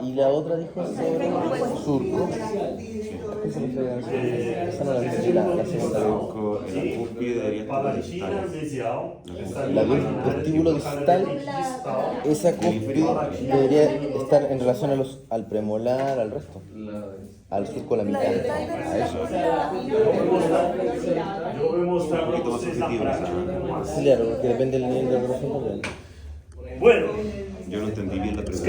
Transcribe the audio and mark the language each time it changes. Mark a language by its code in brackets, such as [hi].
[es] Y la otra dijo sobre el surco. Esa no la entendí, la segunda. La cúspide debería estar distal. La del vestíbulo distal, esa cúspide debería estar en relación al premolar, al resto. Al surco, la mitad. A eso. Yo voy [pt] a mostrar para vocês na prática. [es] Claro, porque depende del nivel de evaluación también. Bueno, yo no entendí bien la pregunta.